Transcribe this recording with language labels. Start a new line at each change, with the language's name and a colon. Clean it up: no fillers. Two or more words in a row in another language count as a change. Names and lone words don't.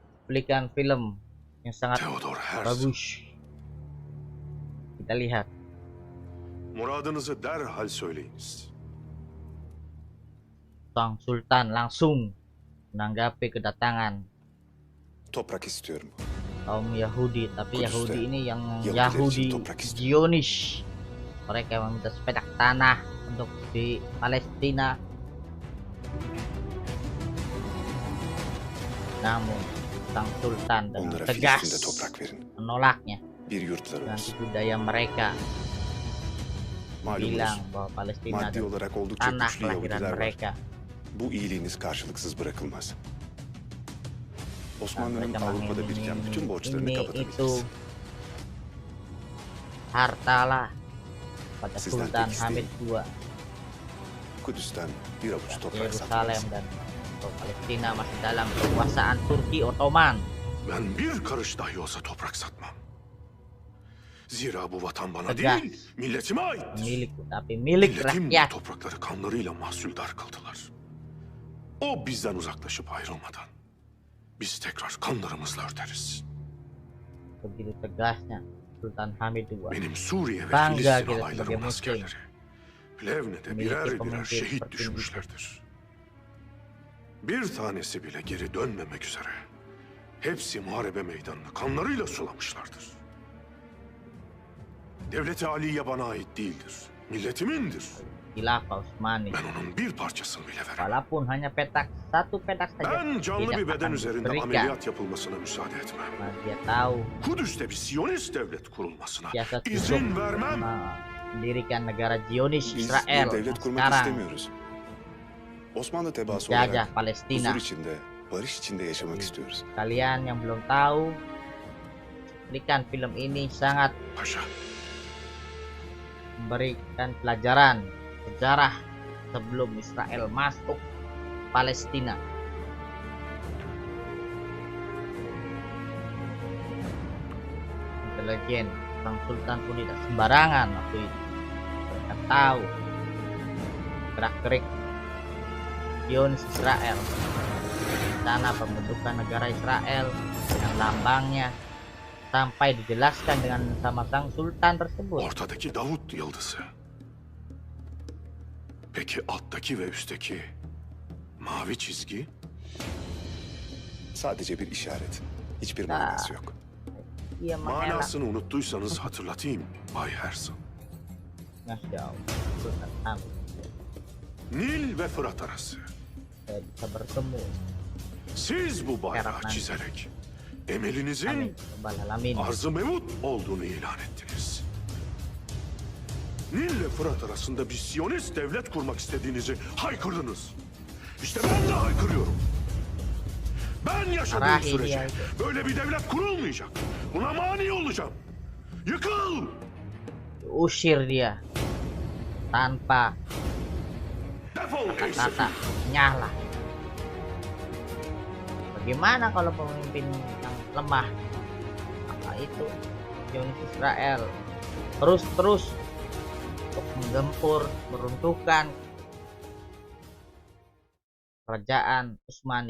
Indonesian: cuplikan film yang sangat Theodor Herzl, bagus. Kita lihat.
Turkish: muradınızı derhal söyleyiniz.
Indonesian: Sang Sultan langsung menanggapi kedatangan
Turkish: Toprak istiyorum.
Indonesian: kaum Yahudi, tapi
Turkish: Kudüs'te
Indonesian: Yahudi ini yang
Turkish: Yahudiler
Indonesian: Yahudi
Turkish: için toprak istiyor.
Indonesian: Zionis. Mereka meminta sepedak tanah untuk di Palestina. Namun Sang Sultan dengan
Turkish: Onlara
Indonesian: tegas
Turkish: Filistin'de toprak verin.
Indonesian: menolaknya.
Turkish: Bir yurtları
Indonesian: Dan
Turkish: olsun.
Indonesian: budaya mereka
Turkish: Malumunuz
Indonesian: bilang bahwa Palestina
Turkish: maddi
Indonesian: adalah
Turkish: olarak oldukça
Indonesian: tanah
Turkish: güçlü
Indonesian: kelahiran
Turkish: Yahudiler var.
Indonesian: mereka.
Turkish: Bu iyiliğiniz karşılıksız bırakılmaz.
Indonesian: Dan
Turkish: Osmanlı'nın
Indonesian: mereka
Turkish: Avrupa'da biriken bütün borçlarını
Indonesian: ini itu
Turkish: kapatabiliriz.
Indonesian: hartalah pada
Turkish: Sizden
Indonesian: Sultan
Turkish: tek
Indonesian: Hamid
Turkish: isteğim,
Indonesian: II.
Turkish: Kudüs'ten bir avuç toprak
Indonesian: Yerusalem
Turkish: satmanız.
Indonesian: dan Palestina masih dalam kekuasaan Turki Ottoman.
Turkish: Ben bir karış dahi olsa toprak satmam. Zira bu vatan bana
Indonesian: Tegas.
Turkish: değil, milletime aittir.
Indonesian: Milik, tapi milik
Turkish: Milletim bu
Indonesian: rakyat.
Turkish: toprakları kanlarıyla mahsuldar kıldılar. O bizden uzaklaşıp ayrılmadan biz tekrar kanlarımızla örteriz.
Indonesian: Begitu tegasnya Sultan Hamid II.
Turkish: Benim Suriye ve
Indonesian: Bangga
Turkish: Filistin
Indonesian: kita sebagai
Turkish: alaylarımın
Indonesian: Muslim.
Turkish: askerleri Plevne'de
Indonesian: Memiliki
Turkish: birer birer
Indonesian: pemimpin
Turkish: şehit
Indonesian: seperti
Turkish: düşmüşlerdir. Bir tanesi bile geri dönmemek üzere hepsi muharebe meydanını kanlarıyla sulamışlardır. Devlet-i Aliye bana ait değildir, milletimindir.
Indonesian: Khilafah Utsmani.
Turkish: Ben onun bir parçasını bile veremem.
Indonesian: Walaupun hanya satu petak saja.
Turkish: Ben canlı
Indonesian: tidak
Turkish: bir beden
Indonesian: akan
Turkish: üzerinde
Indonesian: diberikan.
Turkish: ameliyat yapılmasına müsaade etmem.
Indonesian: Karena dia tahu
Turkish: Kudüs'te bir Siyonist devlet kurulmasına
Indonesian: siasat
Turkish: izin
Indonesian: untuk
Turkish: vermem.
Indonesian: mendirikan negara Zionis
Turkish: Biz
Indonesian: Israel
Turkish: bir devlet
Indonesian: yang
Turkish: kurmak
Indonesian: sekarang
Turkish: istemiyoruz. Osmanlı tebaası
Indonesian: menjajah
Turkish: olarak
Indonesian: Palestina.
Turkish: huzur içinde, barış içinde yaşamak istiyoruz.
Indonesian: Kalian yang belum tahu, cuplikan film ini sangat
Turkish: Paşa,
Indonesian: memberikan pelajaran sejarah sebelum Israel masuk Palestina. Intelijen Sang Sultan pun tidak sembarangan waktu itu. Mereka tahu gerak-gerik Zionis Israel, rencana pembentukan negara Israel dengan lambangnya, sampai dijelaskan dengan sama Sang Sultan tersebut.
Turkish: ortadaki Davut yıldızı. Peki alttaki ve üstteki mavi çizgi? Sadece bir işaret. Hiçbir
Indonesian: Nah.
Turkish: manası yok.
Indonesian: Ia mengelak.
Turkish: Manasını unuttuysanız hatırlatayım Bay Herzl.
Arabic: ما شاء الله,
Indonesian: Sultan Hamid.
Turkish: Nil ve Fırat arası.
Indonesian: Saya bisa bertemu
Turkish: Siz bu bayrağı Yaratman. çizerek emelinizin
Arabic: آمين، ربّ العالمين.
Turkish: Arz-ı Mevut olduğunu ilan ettiniz. Nil ile Fırat arasında bir Siyonist devlet kurmak istediğinizi haykırdınız. İşte ben de haykırıyorum. Ben yaşadığım Arahi sürece
Indonesian: dia itu.
Turkish: böyle bir devlet kurulmayacak. Buna mani olacağım. Yıkıl!
Indonesian: Usir dia tanpa
Turkish: Defol ey
Indonesian: kata
Turkish: sefil!
Indonesian: nyala. Bagaimana kalau pemimpin yang lemah? Apa itu Zionis Israel terus untuk menggempur, meruntuhkan kerajaan Utsmani.